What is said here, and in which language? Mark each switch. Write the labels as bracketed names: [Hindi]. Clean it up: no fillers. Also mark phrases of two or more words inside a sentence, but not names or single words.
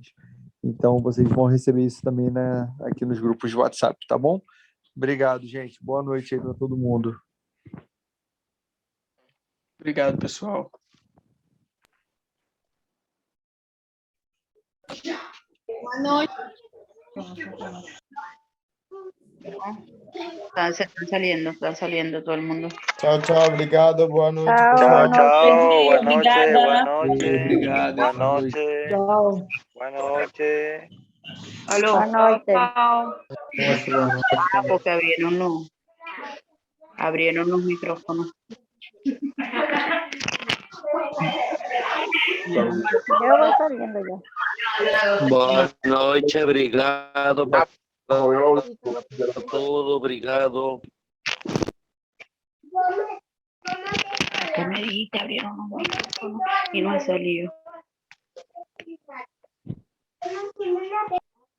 [Portuguese] Então, vocês vão receber isso também aqui nos grupos de WhatsApp, tá bom? Obrigado, gente. Boa noite aí para todo mundo. Obrigado, pessoal. Boa noite. [Spanish] Están saliendo todo el mundo. [Portuguese] Tchau, tchau. Obrigado. Boa noite. Tchau, tchau. Boa noite, boa noite. Obrigado. Boa noite. Tchau. Boa noite. Aló. Boa noite. [Spanish] Ah, porque abrieron los micrófonos. [Portuguese] Eu vou saliendo já. Boa noite, obrigado por tudo, obrigado. [Spanish] ¿Qué me dijiste? Abrieron los micrófonos y no he salido.